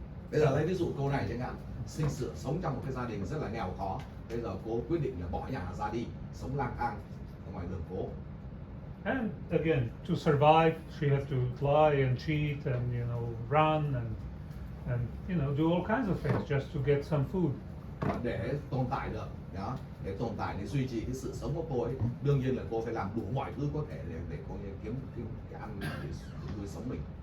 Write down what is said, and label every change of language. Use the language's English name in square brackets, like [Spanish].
[Vietnamese] Bây giờ lấy ví dụ cô này chẳng hạn, sống trong một cái gia đình rất là nghèo khó. Bây giờ cô quyết định là bỏ nhà ra đi, sống lang thang ở ngoài đường phố. [English] And again, to survive, she had to lie and cheat and run and do all kinds of things just to get some food. [Vietnamese] Để tồn tại được, để tồn tại, để duy trì cái sự sống của cô ấy, đương nhiên là cô phải làm đủ mọi thứ có thể để cô kiếm cái ăn để nuôi sống mình.